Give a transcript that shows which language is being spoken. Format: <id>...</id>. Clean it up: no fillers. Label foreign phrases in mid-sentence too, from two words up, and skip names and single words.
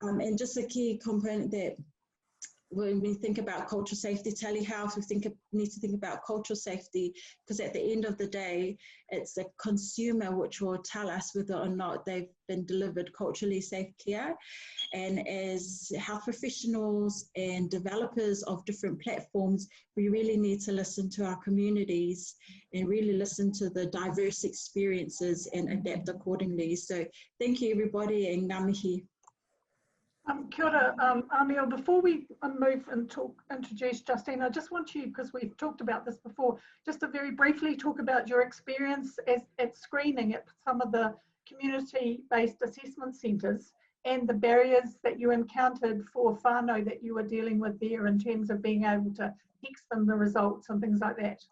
<en>And just a key component that when we think about cultural safety, telehealth, we need to think about cultural safety, because at the end of the day, it's the consumer which will tell us whether or not they've been delivered culturally safe care. And as health professionals and developers of different platforms, we really need to listen to our communities and really listen to the diverse experiences and adapt accordingly. So thank you, everybody, and</en> <mi>ngā mihi. Kia ora, Amio,</mi> <en>before we move and introduce Justine, I just want you, because we've talked about this before, just to very briefly talk about your experience at screening at some of the community-based assessment centres and the barriers that you encountered for whānau that you were dealing with there in terms of being able to text them the results and things like that.</en>